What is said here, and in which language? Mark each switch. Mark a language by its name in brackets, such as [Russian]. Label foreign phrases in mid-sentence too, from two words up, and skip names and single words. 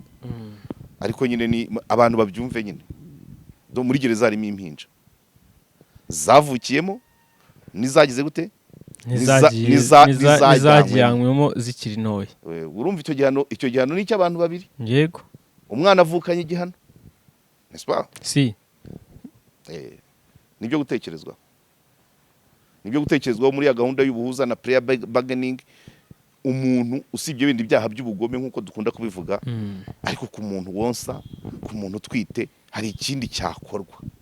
[Kinyarwanda] Ariko nyine ni abantu babyumve nyine, muri gereza harimo impinja zavukiyemo nizagize gute, nizajyanywemo zikiri ntoya. Urumva icyo gihano ni icy'abantu babiri. Yego, umwana avukanye igihano, [French] n'est-ce pas? si [Kinyarwanda] nibyo gutekerezwaho, nibyo gutekerezwaho muri ya gahunda y'ubuhuza na [English] prayer bargaining. [Kinyarwanda] Umuntu usibye ibindi byaha by'ubugome nk'uko dukunda kubivuga, ariko ku muntu wonsa, ku muntu utwite, hari ikindi cyakorwa.